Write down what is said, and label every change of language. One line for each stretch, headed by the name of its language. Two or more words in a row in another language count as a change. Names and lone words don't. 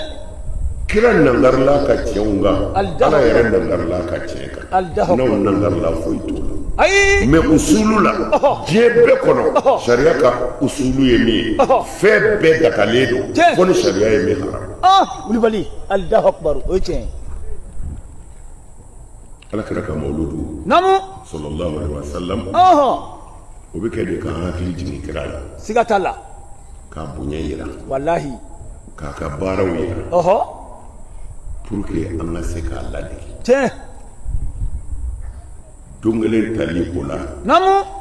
Bambara: kira nangarila ka tiɲɛw kan ala yɛrɛ nangarila ka tiɲɛ kan n'aw nangarila foyi t'o la ayi mais usulu la diɲɛ bɛɛ kɔnɔ sariya ka usulu ye min ye fɛn bɛɛ dagalen don fo ni sariya ye min haram Kulibali
Arabic: الله أكبر
Bambara: o ye tiɲɛ ala kira ka mawludu namu
Arabic: صلى الله عليه وسلم
Bambara: o bɛ kɛ de k'an hakili jigin kira la siga t'a la k'a bonya yira wallahi k'a ka baaraw yira
French: pour que
Bambara: an ka se k'a ladege tiɲɛ don kelen tali o la namu